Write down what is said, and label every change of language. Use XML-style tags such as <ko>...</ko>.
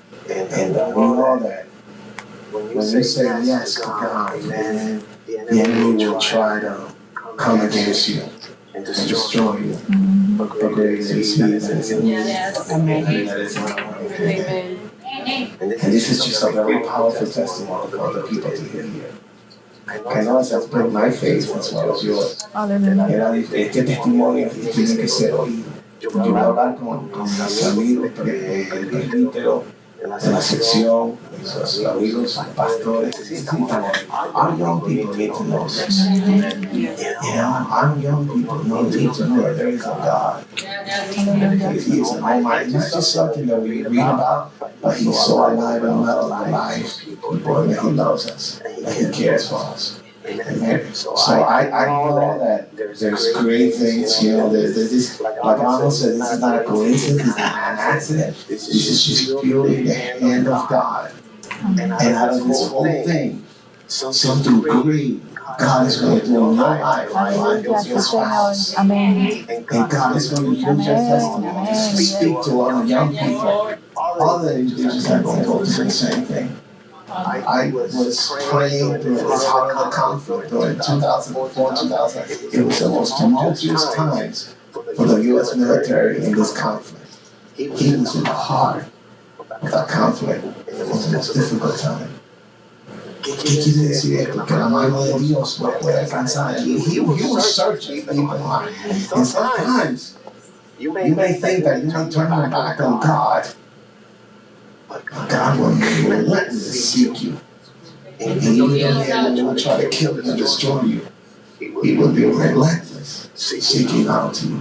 <en>And we know that when you say yes to God, man, the enemy will try to come against you and destroy you. But greater is he that is in you than that is in the world. And this is just a very powerful testimony for other people to hear. I know it has been my faith as well as yours.</en> <es>Aleluya. Este testimonio tiene que ser oído. Yo voy a hablar con mis amigos, el presbítero de la sección, los amigos, los pastores.</es> <en>Our young people need to know this. You know, our young people need to know that there is a God. He is an almighty, not just something that we read about, but he's so alive and well in our lives. People, and he loves us, and he cares for us. Amen. So I know that there's great things, you know, there's this, like Arnold said, this is not a coincidence, it's not an accident. This is just purely the hand of God. And out of this whole thing, something great God is going to do in your life,</en> <es>Aleluya,</es> <en>your</en> <es>sí, Señor.</es> <en>spouse.</en> <es>Amén.</es> <en>And God is going to use your testimony to speak to other young people. All the individuals are going to go through the same thing. I was praying during this heart of the conflict during 2004, 2000. It was the most tumultuous times for the U.S. military in this conflict. He was in the heart of that conflict. It was the most difficult time.</en> <es>¿Qué quiere decir esto? Que la mano de Dios no puede alcanzar.</es> <en>He was searching for people. And sometimes you may think that you may turn your back on God. But God will relentlessly seek you. And even though the enemy will try to kill you and destroy you, he will be relentless seeking out to you.</en>